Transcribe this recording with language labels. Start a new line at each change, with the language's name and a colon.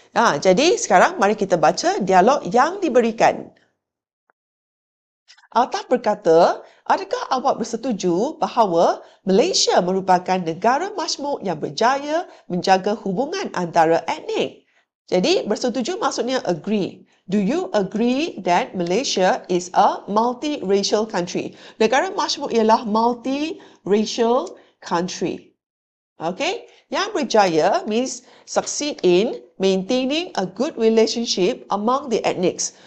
Malay: Jadi sekarang mari kita baca dialog yang diberikan. Altaf berkata, adakah awak bersetuju bahawa Malaysia merupakan negara majmuk yang berjaya menjaga hubungan antara etnik? Jadi bersetuju maksudnya agree.
English: Do you agree that Malaysia is a multiracial country?
Malay: Negara majmuk ialah
English: multiracial country. Okay?
Malay: Yang berjaya
English: means succeed in maintaining a good relationship among the ethnics.